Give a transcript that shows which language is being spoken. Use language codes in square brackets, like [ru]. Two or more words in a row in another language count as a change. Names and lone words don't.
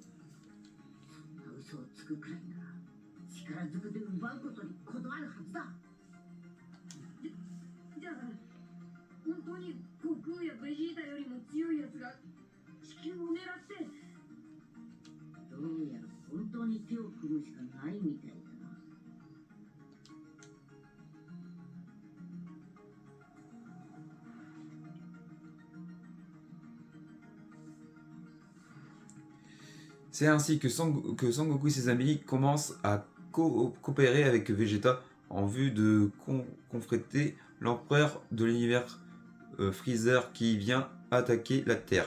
[ja] そんな嘘をつくくらいなら力ずくで奪うことに断るはずだ。じゃあ本当に悟空やベジータよりも強いやつが地球を狙って。どうやら本当に手を組むしかないみたいだな。 [fr] C'est ainsi que Son Goku et ses amis commencent à coopérer avec Vegeta en vue de confronter l'empereur de l'univers Freezer qui vient attaquer la Terre.